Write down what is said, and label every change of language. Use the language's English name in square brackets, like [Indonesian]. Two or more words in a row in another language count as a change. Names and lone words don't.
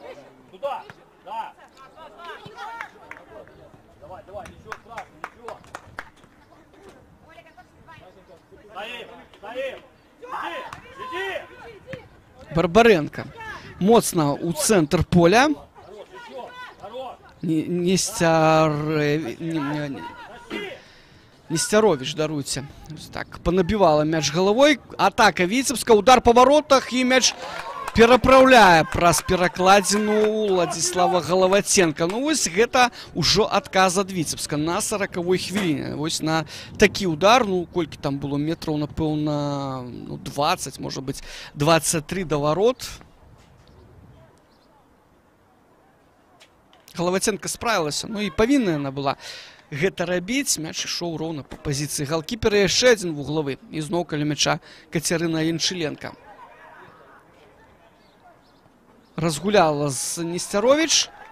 [Belarusian] Барбаренко моцна у цэнтр поля. Нестерович, даруйте. [Russian] Так, понабивала мяч головой. [Belarusian] Атака Віцебска, удар по воротах. И мяч пераправляе праз перакладзіну Владислава Головатенко. Ну, вось гэта ўжо адказ ад Віцебска на 40-й хвіліне. Вось на такі удар, ну, колькі там было метраў, напэўна, ну, 20, [Russian] может быть, 23 до ворот. [Belarusian] Головатенко справілася, ну, і павінна яна была гэта рабіць. Мяч ішоў роўна па пазіцыі галкіпера. Яшчэ адзін вуглавы. І зноў каля мяча Кацярына Янчыленка. Разгуляла з Нестерович.